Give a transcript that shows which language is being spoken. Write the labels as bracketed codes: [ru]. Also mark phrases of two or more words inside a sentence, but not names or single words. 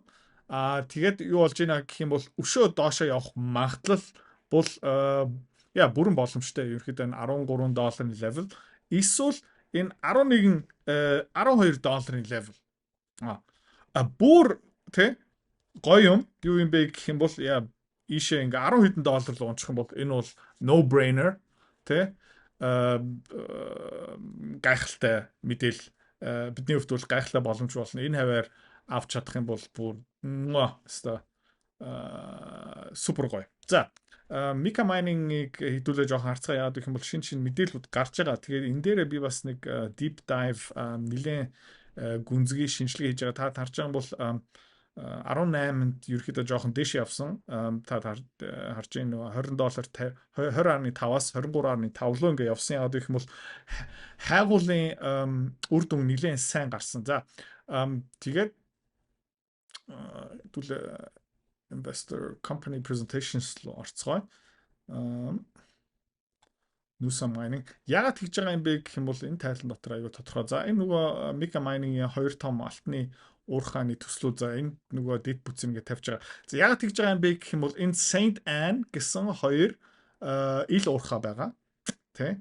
[mn] Тэгээд юу болж байна гэх юм бол өшөө доошоо явах магадлал бол бүрэн боломжтой. Ерөнхийдөө $13 level. Эсвэл энэ 12 долларын level. Бүр тэ гоё юу юм бэ гэх юм бол ийшээ ингээ 10 хэдэн доллар руу унчих юм бол энэ бол [en] no brainer [mn] тэ гайхалтай мэдээлэл бидний хувьд бол гайхалтай боломж болно. Энэ хаваар авч чадах юм бол бүр өстой супер гоё. За Mika mining-ыг хэдүүлээ жоохон харцгаа яагаад гэх юм бол шинэ мэдээлэлүүд гарч байгаа. Тэгээд энэ дээрээ би бас нэг [en] deep dive [mn] нэлээд гүнзгий шинжилгээ хийж байгаа. Та харж байгаа бол 18-нд ерөөхдөө жоохон дээш явсан. Та харж байгаа нөгөө $20 20.5-аас 23.5 руу ингээ явсан. Яагаад гэх юм бол хайгуулын үр дүн нэлээд сайн гарсан. За тэгээд хэдүүлээ [en] investor company presentations [mn] руу орцгоё. Nusa mining яагаад тэгж байгаа юм бэ гэх юм бол энэ тайлан дотор аягүй тодорхой. За энэ нөгөө Mika mining-ийн 2 том алтны уурхааны төслүүд за энэ нөгөө дэд бүтц ингээд тавьж байгаа. За яагаад тэгж байгаа юм бэ гэх юм бол энэ Saint Anne гэсэн 2 ил уурхаа байгаа. Тэ?